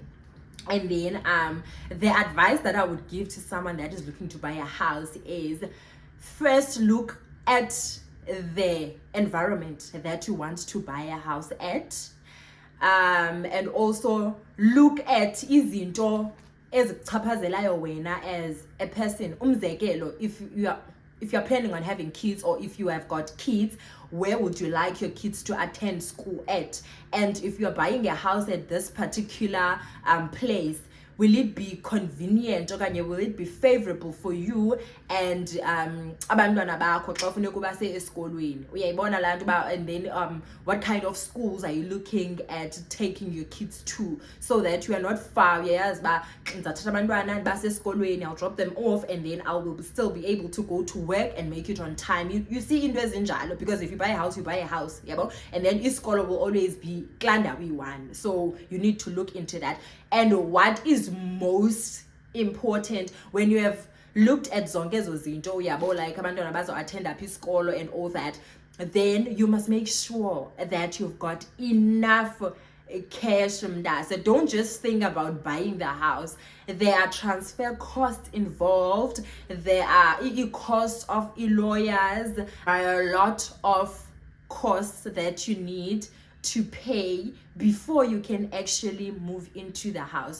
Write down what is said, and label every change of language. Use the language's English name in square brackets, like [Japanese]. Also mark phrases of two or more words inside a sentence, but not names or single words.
[English] And then the advice that I would give to someone that is looking to buy a house is, first look at the environment that you want to buy a house at, and also look at [Xhosa] izinto ezichaphazelayo wena [English] as a person. Umzekelo, if you're planning on having kids, or if you have got kids, where would you like your kids to attend school at? And if you're buying a house at this particular place, will it be convenient, okanye will it be favorable for you and [Xhosa] abantwana bakho xa ufuneka ubase esikolweni, uyayibona laa nto ba. [English] And then what kind of schools are you looking at taking your kids to, so that you are not far, [Xhosa] uyayazi ba ndizathatha abantwana ndibase esikolweni, [English] I'll drop them off, and then I will still be able to go to work and make it on time. You see [Xhosa] into ezinjalo, [English] because if you buy a house, you buy a house, yabo, and then isikolo will always be klandawi one, so you need to look into that. And what is most important, when you have looked at [Xhosa] zonke ezo zinto, uyabo, [English] like [Xhosa] abantwana bazo [English] attend up isikolo and all that, then you must make sure that you've got enough cash. So don't just think about buying the house. There are transfer costs involved, there are costs of lawyers, there are a lot of costs that you need to pay before you can actually move into the house.